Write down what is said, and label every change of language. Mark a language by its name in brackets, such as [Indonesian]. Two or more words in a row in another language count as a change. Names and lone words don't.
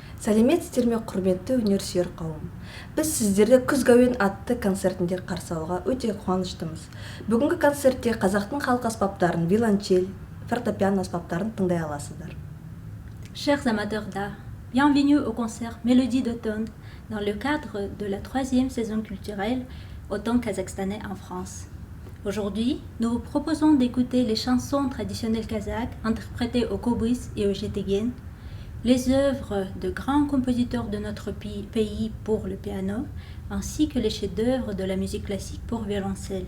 [Kazakh] Сәлеметсіздер ме, құрметті өнерсүйер қауым. Біз сіздерді күз әуен атты концертінде қарсы алуға өте қуаныштымыз. Бүгінгі концертте қазақтың халық аспаптарын, виолончель, фортепиано аспаптарын тыңдай аласыздар. [French] Chers amateurs d'art, bienvenue au concert Melodies d'automne dans le cadre de la 3e saison culturelle Automne kazakhstanais en France. Aujourd'hui, nous vous proposons d'écouter les chansons traditionnelles kazakhs interprétées au concours et au jetegen, les œuvres de grands compositeurs de notre pays pour le piano, ainsi que les chefs-d'œuvre de la musique classique pour violoncelle.